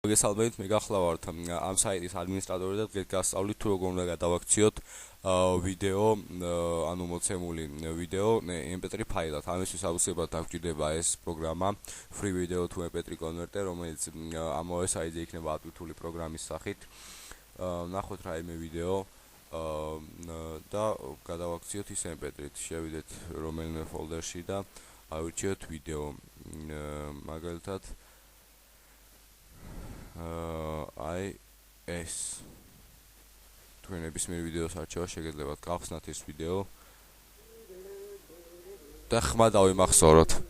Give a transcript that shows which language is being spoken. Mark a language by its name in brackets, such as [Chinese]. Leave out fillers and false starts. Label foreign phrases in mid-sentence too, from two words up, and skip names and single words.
[Georgian] მოგესალმებით, მე გახლავართ ამ საიტის ადმინისტრატორი და დღეს გასწავლით თუ როგორ უნდა გადავაქციოთ ვიდეო, ანუ მოცემული ვიდეო mp3 ფაილად. ამისთვის აუცილებლად გვჭირდება ეს პროგრამა [English] free video to mp3 converter, [Georgian] რომელიც ამავე საიტზე იქნება ატვირთული პროგრამის სახით. ნახოთ რაიმე ვიდეო და გადავაქციოთ ის mp3-ით. შევიდეთ რომელიმე ფოლდერში და ავირჩიოთ ვიდეო. მაგალითად ეს თქვენ ნებისმიერ ვიდეოს არჩევა შეგეძლებათ გავხსნათ ეს ვიდეო და ხმა დავიმახსოვროთ.